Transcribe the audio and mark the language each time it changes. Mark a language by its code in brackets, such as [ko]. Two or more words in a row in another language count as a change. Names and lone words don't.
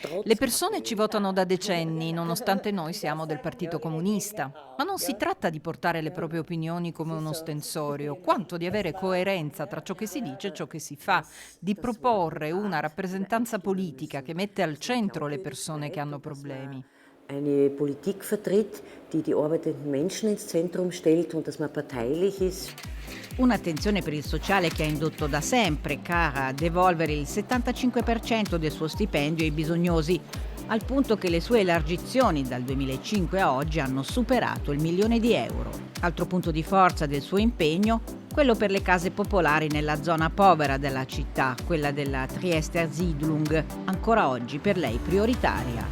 [it] Le persone ci votano da decenni, nonostante noi siamo del Partito Comunista. Ma non si tratta di portare le proprie opinioni come un ostensorio, quanto di avere coerenza tra ciò che si dice e ciò che si fa, di proporre una rappresentanza politica che mette al centro le persone che hanno problemi. [de] Eine Politik vertritt, die die arbeitenden Menschen ins Zentrum stellt und dass man parteilich ist. [it] Un'attenzione per il sociale che ha indotto da sempre Cara a devolvere il 75% del suo stipendio ai bisognosi, al punto che le sue elargizioni dal 2005 a oggi hanno superato il €1.000.000. Altro punto di forza del suo impegno, quello per le case popolari nella zona povera della città, quella della Triester Siedlung, ancora oggi per lei prioritaria.